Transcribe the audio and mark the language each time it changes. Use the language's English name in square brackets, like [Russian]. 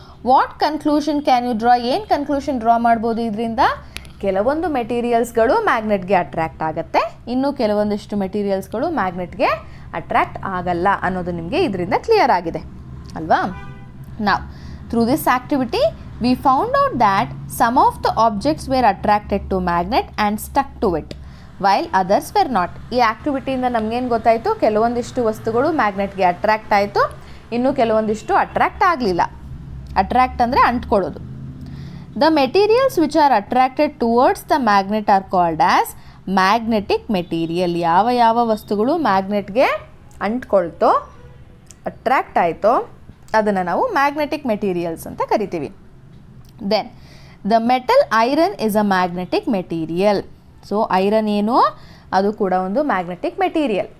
[English] What conclusion can you draw? [Kannada] ಏನು conclusion draw ಮಾಡ್ಬೋದು ಇದರಿಂದ? ಕೆಲವೊಂದು ಮೆಟೀರಿಯಲ್ಸ್ಗಳು ಮ್ಯಾಗ್ನೆಟ್ಗೆ ಅಟ್ರಾಕ್ಟ್ ಆಗುತ್ತೆ, ಇನ್ನು ಕೆಲವೊಂದಿಷ್ಟು ಮೆಟೀರಿಯಲ್ಸ್ಗಳು ಮ್ಯಾಗ್ನೆಟ್ಗೆ ಅಟ್ರಾಕ್ಟ್ ಆಗಲ್ಲ ಅನ್ನೋದು ನಿಮಗೆ ಇದರಿಂದ ಕ್ಲಿಯರ್ ಆಗಿದೆ ಅಲ್ವಾ? ನಾವು [English] Through this activity We found out that some of the objects were attracted to magnet and stuck to it, while others were not. [Kannada] ಈ ಆ್ಯಕ್ಟಿವಿಟಿಯಿಂದ ನಮಗೇನು ಗೊತ್ತಾಯಿತು, ಕೆಲವೊಂದಿಷ್ಟು ವಸ್ತುಗಳು ಮ್ಯಾಗ್ನೆಟ್ಗೆ ಅಟ್ರ್ಯಾಕ್ಟ್ ಆಯಿತು, ಇನ್ನು ಕೆಲವೊಂದಿಷ್ಟು ಅಟ್ರ್ಯಾಕ್ಟ್ ಆಗಲಿಲ್ಲ. ಅಟ್ರ್ಯಾಕ್ಟ್ ಅಂದರೆ ಅಂಟ್ಕೊಳ್ಳೋದು. [English] The materials which are attracted towards the magnet are called as magnetic material. [Kannada] ಯಾವ ಯಾವ ವಸ್ತುಗಳು ಮ್ಯಾಗ್ನೆಟ್ಗೆ ಅಂಟ್ಕೊಳ್ತೋ, ಅಟ್ರ್ಯಾಕ್ಟ್ ಆಯಿತೋ ಅದನ್ನು ನಾವು ಮ್ಯಾಗ್ನೆಟಿಕ್ ಮೆಟೀರಿಯಲ್ಸ್ ಅಂತ ಕರಿತೀವಿ. [English] Then the metal iron is a magnetic material. [Kannada] So iron ಏನು, ಅದು ಕೂಡ ಒಂದು ಮ್ಯಾಗ್ನೆಟಿಕ್ ಮೆಟೀರಿಯಲ್.